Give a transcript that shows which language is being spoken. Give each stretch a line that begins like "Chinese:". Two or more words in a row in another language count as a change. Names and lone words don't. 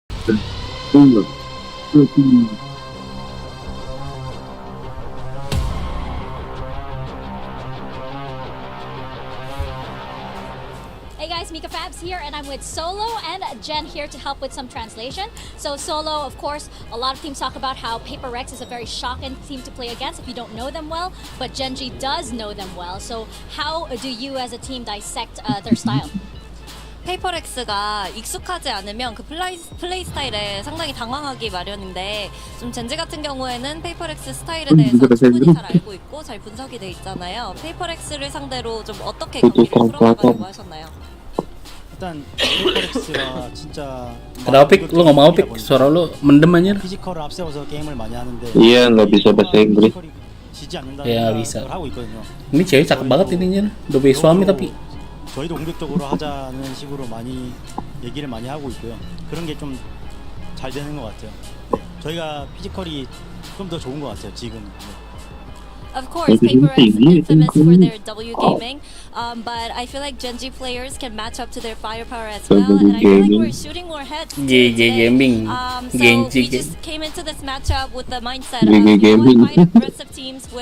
English: Hey guys, Mika Fabs here, and I'm with Solo and Jen here to help with some translation. So Solo, of course, a lot of teams talk about how Paper Rex is a very shocking team to play against if you don't know them well, but Genji does know them well. So how do you as a team dissect their style?
Korean: 페이퍼렉스가 익숙하지 않으면 그 플레이 스타일에 상당히 당황하기 마련인데 좀 젠지 같은 경우에는 페이퍼렉스 스타일에 대해서 충분히 잘 알고 있고 잘 분석이 돼 있잖아요. 페이퍼렉스를 상대로 좀 어떻게 경기를 풀어나가려고 하셨나요? 일단 페이퍼렉스가 진짜
Indonesian: Kenapa Pik? Lu ngomong apa Pik? Suara lu mendem anjir.
Korean: 피지컬을 앞세워서 게임을 많이 하는데
Indonesian: Iya, nggak bisa bahasa Inggris.
Korean: 지지 않는다는
Indonesian: Ya
Korean: 생각을
Indonesian: bisa.
Korean: 하고 있거든요.
Indonesian: Ini cewek cakep banget ini anjir. Udah punya suami tapi
Korean: 저희도 공격적으로 하자는 식으로 많이 얘기를 많이 하고 있고요. 그런 게 좀 잘 되는 것 같아요. 네, 저희가 피지컬이 좀 더 좋은 것 같아요 지금.
English: Of course, PaperX is infamous for their W gaming, but I feel like Genji players can match up to their firepower as well, and I feel like we're shooting more heads today. gaming. So Genji we just came into this matchup with the mindset of fight aggressive teams with